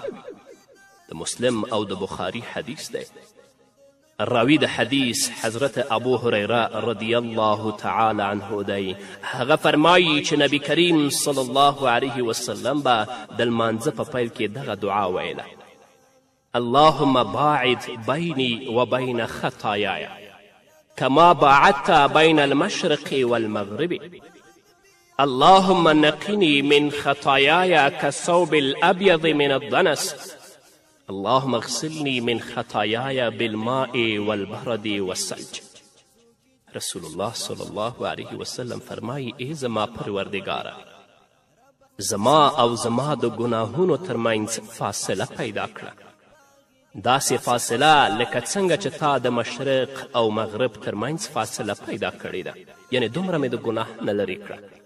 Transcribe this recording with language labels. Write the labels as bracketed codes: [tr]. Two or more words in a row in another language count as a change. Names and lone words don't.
[ps] د مسلم او د بخاري حدیث دی. راوی د حدیث حضرت ابو هریره [ar] رضی الله تعالی عنه [ps] دی. هغه فرمایي چې نبی کریم [ar] صلی الله علیه وسلم [ps] به د لمانځه په پیل کې دغه دعا ویله [ar] اللهم باعد بیني و بین خطایای کما باعدت بین المشرق والمغرب اللهم نقني من خطاياي كالثوب الأبيض من الدنس اللهم اغسلني من خطاياي بالماء والبرد والثلج. [ps] رسول الله [ar] صلی الله علیه وسلم [ps] فرمایی ای زما پروردګاره، زما او زما د ګناهونو ترمنځ فاصله پیدا کړه، داسې فاصله لکه څنګه چې تا د مشرق او مغرب ترمنځ فاصله پیدا کړې ده، یعنې دومره مې د ګناه نه لرې کړه.